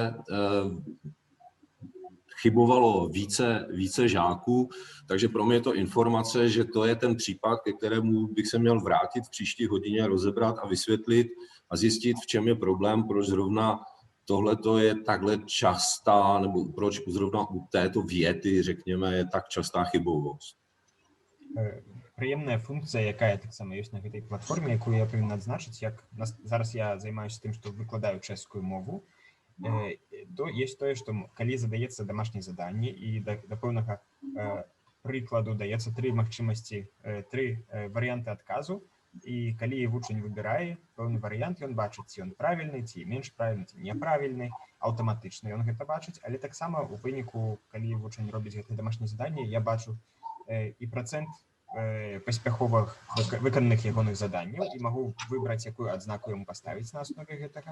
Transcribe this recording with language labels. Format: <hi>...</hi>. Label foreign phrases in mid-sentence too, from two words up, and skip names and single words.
<cs>chybovalo více žáků, takže pro mě je to informace, že to je ten případ, ke kterému bych se měl vrátit v příští hodině, rozebrat a vysvětlit a zjistit, v čem je problém, proč zrovna tohle je takhle častá, nebo proč zrovna u této věty, řekněme, je tak častá chybovost.</cs> <be>Прыемная функція, якая таксама ёсць на гэтай платформе, якую я павінен адзначыць, як зараз я займаюся тым, што выкладаю чэшскую мову, то ёсць тое, што калі задаецца дамашняе заданне і да пэўнага прыкладу даецца 3 магчымасці, 3 варыянты адказу, і калі вучань выбірае пэўны варыянт, ён бачыць, ці ён правільны, ці менш правільны, ці няправільны, аўтаматычна ён гэта бачыць, але таксама у выніку, калі вучань робіць гэтае дамашняе заданне, я бачу і працэнт паспяховых выкананых ягоных заданняў і магу выбраць, якую адзнаку яму паставіць на аснове гэтага.</be>